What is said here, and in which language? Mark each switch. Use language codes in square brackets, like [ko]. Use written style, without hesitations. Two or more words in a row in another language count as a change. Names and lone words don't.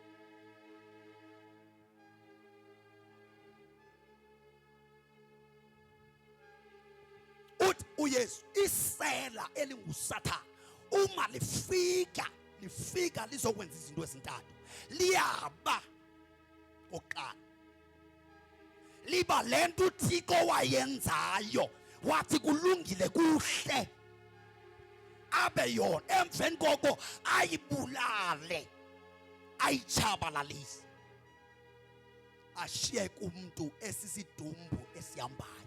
[zu] Uthi uYesu isela elinguSathane uma lifika lizokwenza izinto ezintathu. [xh] Liyaba oqala, liba lento uThixo wayenzayo wathi kulungile kuhle, abe yona emveni koko ayibulale, ayitshabalalise, ashiye kumuntu esisidumbu esihambayo.